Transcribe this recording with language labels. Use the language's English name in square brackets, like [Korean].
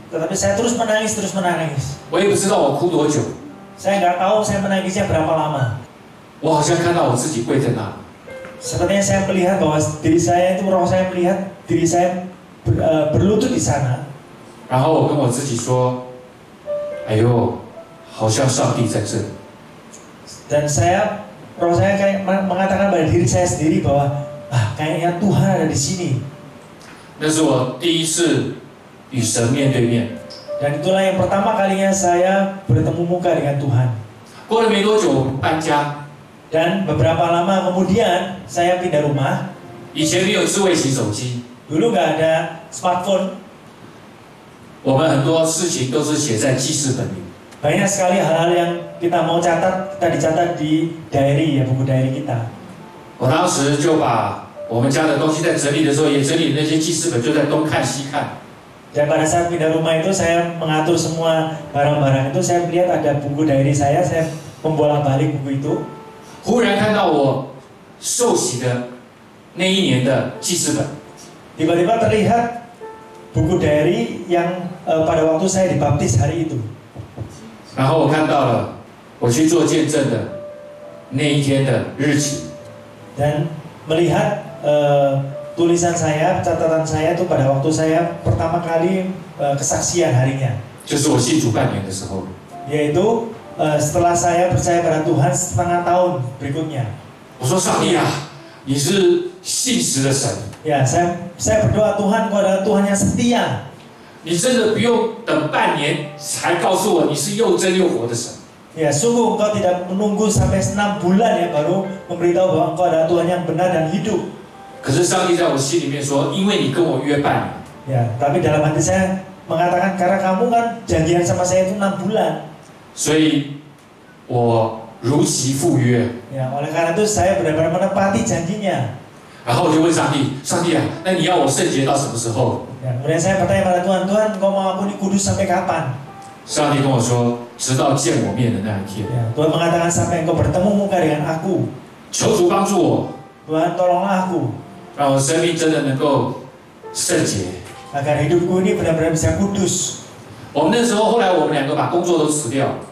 [Indonesian] Tetapi saya terus menangis. [Chinese] 我也不知道我哭多久， [Indonesian] Saya nggak tahu saya menangisnya berapa lama. [Chinese] 我好像看到我自己跪在那。 [Indonesian] Sepertinya saya melihat bahwa diri saya itu, roh saya melihat diri saya berlutut di sana. [Chinese] 然后我跟我自己说：“哎呦，好像上帝在这里。” [Indonesian] Dan roh saya kayak mengatakan pada diri saya sendiri bahwa kayaknya Tuhan ada di sini. [Chinese] 那是我第一次与神面对面。 [Indonesian] Dan itulah yang pertama kalinya saya bertemu muka dengan Tuhan. [Chinese] 过了没多久，我们搬家。 [Indonesian] Dan beberapa lama kemudian saya pindah rumah. [Chinese] 以前没有智慧型手机， [Indonesian] Dulu nggak ada smartphone. [Chinese] 我们很多事情都是写在记事本里。 [Indonesian] Banyak sekali hal-hal yang kita mau catat, kita dicatat di diary ya, buku diary kita. [Chinese] 我当时就把我们家的东西在整理的时候，也整理那些记事本，就在东看西看。 [Indonesian] Dan pada saat pindah rumah itu saya mengatur semua barang-barang itu, saya melihat ada buku diary saya membolak-balik buku itu. [Chinese] 忽然看到我受洗的那一年的记事本， [Indonesian] Tiba-tiba terlihat buku diary yang pada waktu saya dibaptis hari itu. [Chinese] 然后我看到了我去做见证的那一天的日期。 [Indonesian] Dan melihat tulisan saya, catatan saya itu pada waktu saya pertama kali kesaksian harinya. [Chinese] 就是我信主半年的时候， [Indonesian] Yaitu setelah saya percaya pada Tuhan setengah tahun berikutnya. [Chinese] 我说上帝啊，你是信实的神， [Indonesian] Ya, saya berdoa Tuhan, Kau adalah Tuhan yang setia. [Chinese] 你真的不用等半年才告诉我你是又真又活的神。 [Indonesian] Ya, sungguh Engkau tidak menunggu sampai 6 bulan ya baru memberitahu bahwa Engkau adalah Tuhan yang benar dan hidup. [Chinese] 可是上帝在我心里面说，因为你跟我约半年， [Indonesian] Ya, tapi dalam hati saya mengatakan karena kamu kan janjian sama saya itu 6 bulan. [Chinese] 所以我如期赴约。 [Indonesian] Ya, oleh karena itu saya benar-benar menepati janjinya. [Chinese] 然后我就问上帝，上帝啊，那你要我圣洁到什么时候？ [Indonesian] Ya, kemudian saya bertanya pada Tuhan, Tuhan, Engkau mau aku dikudus sampai kapan? [Chinese] 上帝跟我说，直到见我面的那一天。 [Indonesian] Ya, Tuhan mengatakan sampai Engkau bertemu muka dengan aku. [Chinese] 求主帮助我， [Indonesian] Tuhan, tolonglah aku [Chinese] 让我生命真的能够圣洁。 [Indonesian] agar hidupku ini benar-benar bisa kudus. [Chinese] 我们那时候，后来我们两个把工作都辞掉，